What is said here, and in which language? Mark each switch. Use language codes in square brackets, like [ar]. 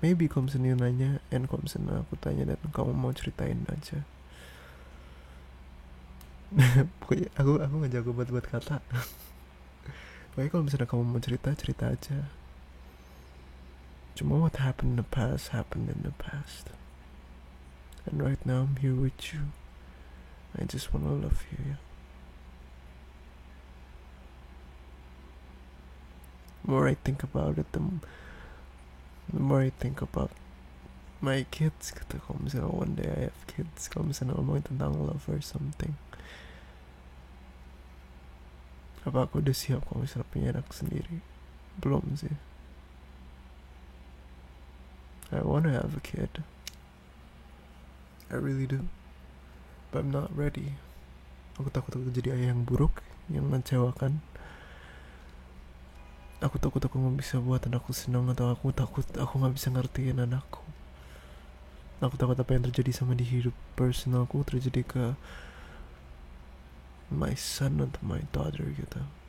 [id] Maybe kalau misalnya nanya, and kalau misalnya aku tanya dan kamu mau ceritain aja. Pokoknya aku nggak jago buat kata. Pokoknya kalau misalnya kamu mau cerita aja. Cuma [en] what happened in the past happened in the past. And right now I'm here with you. I just wanna love you. Yeah? The more I think about it, the more I think about my kids. [id] Kalau misalnya [en] one day I have kids, [id] kalau misalnya ngomongin tentang [en] love or something, [id] apa aku udah siap kalau misalnya punya anak sendiri? Belum sih. [en] I wanna have a kid, I really do, but I'm not ready. [id] Aku takut aku jadi ayah yang buruk, yang mengecewakan. Aku takut aku gak bisa buat anakku senang, atau aku takut aku gak bisa ngertiin anakku. Aku takut apa yang terjadi sama di hidup personalku terjadi ke [en] my son [id] atau [en] my daughter [id] gitu.